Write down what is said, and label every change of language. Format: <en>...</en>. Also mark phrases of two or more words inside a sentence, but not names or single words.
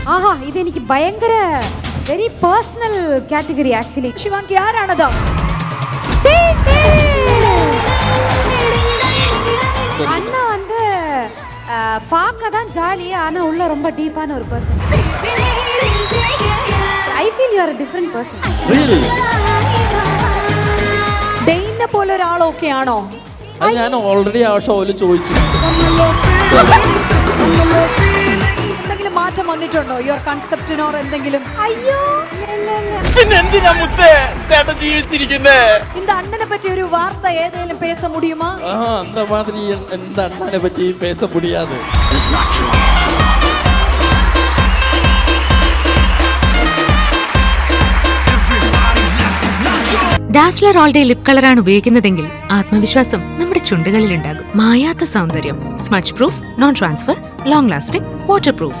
<ml>ആഹാ ഇതെനിക്ക് ഭയങ്കര</ml> <en>very personal category</en> <ml>ആക്ച്വലി. ശിവാങ്കി ആരാണത്?</ml> <ta>அண்ணா வந்து பார்க்க தான் ஜாலி ஆனா உள்ள ரொம்ப டீப்பான ஒரு பர்சன்.</ta> <en>I feel you are a different person. Really?</en> <ml>ഡെയിനെ പോലെ ഒരാളൊക്കെ ആണോ? അത് ഞാൻ ഓൾറെഡി ആ ഷോയിൽ ചോദിച്ചു. എന്തെങ്കിലും മാറ്റം വന്നിട്ടുണ്ടോ</ml> <en>your concept or</en> <ml>എന്തെങ്കിലും? അയ്യോ പിന്നെ എന്തിനാ മുത്തേ ചേട്ടൻ ജീവിച്ചിരിക്കുന്നേ?</ml> <ta>இந்த அண்ணனை பற்றி ஒரு வார்த்தை ஏதேனும் பேச முடியுமா? அந்த மாதிரி எந்த அண்ணனை பற்றி பேச முடியாது.</ta> <ml>ഡാസ്ലർ</ml> <en>all day lip colour</en> <ml>ഉപയോഗിക്കുന്നതെങ്കിൽ ആത്മവിശ്വാസം നമ്മുടെ ചുണ്ടുകളിലുണ്ടാകും. മായാത്ത സൗന്ദര്യം,</ml> <en>smudge proof, non transfer, long lasting, water proof.</en>